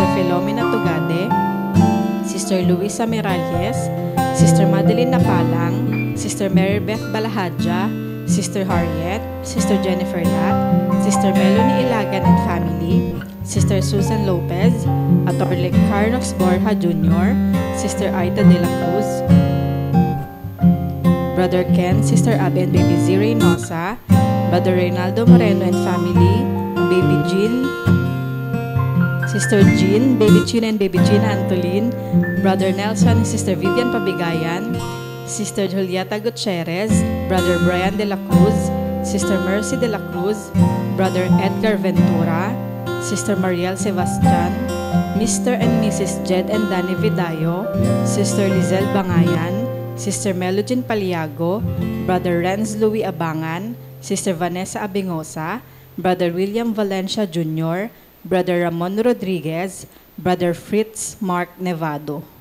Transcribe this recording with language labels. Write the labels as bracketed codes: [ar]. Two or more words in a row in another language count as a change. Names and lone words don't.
[en] Filomena Tugade, Sister Luisa Miralles, Sister Madeline Napalang, Sister Mary Beth Balahadja, Sister Harriet, Sister Jennifer Lat, Sister Melanie Ilagan and Family, Sister Susan Lopez, Attorney Carlos Borja Jr., Sister Aida de la Cruz, Brother Ken, Sister Abby and Baby Z. Reynosa, Brother Reynaldo Moreno and Family, Baby Jean, Sister Jean, Baby China and Baby Gina Antolin, Brother Nelson and Sister Vivian Pabigayan, Sister Julieta Gutierrez, Brother Brian de la Cruz, Sister Mercy de la Cruz, Brother Edgar Ventura, Sister Mariel Sebastian, Mr. and Mrs. Jed and Danny Vidayo, Sister Lizelle Bangayan, Sister Melogene Paliago, Brother Renz Louis Abangan, Sister Vanessa Abingosa, Brother William Valencia Jr., Brother Ramon Rodriguez, Brother Fritz Mark Nevado.